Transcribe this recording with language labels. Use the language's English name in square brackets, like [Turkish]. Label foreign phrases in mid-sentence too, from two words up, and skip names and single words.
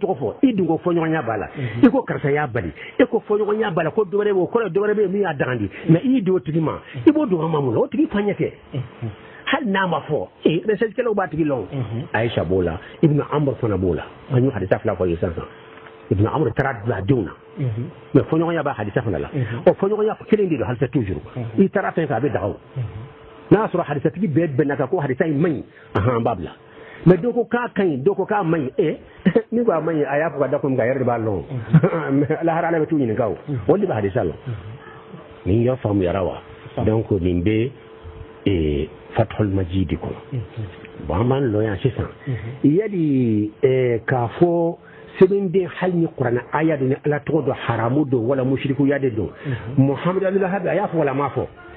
[Bambara] tɔgɔ fɔ i dun ko fɔɲɔgɔnya b'a la i ko karisa y'a bali e ko fɔɲɔgɔnya b'a la ko dɔwɛrɛ b'o kɔrɔ dɔwɛrɛ bɛ yen min y'a dagandi mais i di o tigi ma i b'o don an ma mun na o tigi fa ɲɛ kɛ hali n'a ma fɔ recherchekɛlaw b'a tigi lɔn Ayisa b'o la ibnu amr fana b'o la an y'o hadisa fila fɔ ye sisan ibnu amr taara bila denw na mais fɔɲɔgɔnya b'a hadisa fana la ɔ fɔɲɔgɔnya kelen de don halisa toujours i taara fɛn fɛ a bɛ daga o n'a y'a sɔrɔ hadisatigi bɛɛ bɛnna kan ko hadisa in man ɲi an b'a bila mais dɔ ko k'a ka ɲi dɔ ko k'a man ɲi ni ko a man ɲi a y'a fɔ ka da kun min kan a yɛrɛ de b'a lɔn mais lahara ala bɛ t'u ɲininka o olu de bɛ hadisa lɔn nin y'a faamuyara wa donc nin bɛ fathul majid kɔnɔ bon an b'an lɔ yan sisan yali k'a fɔ sɛbɛnden hali ni kuranɛ aya don ni ala tɔgɔ don haramu don wala musirikuya de don muhamadu abdulahabi a y'a fɔ wala a m'a fɔ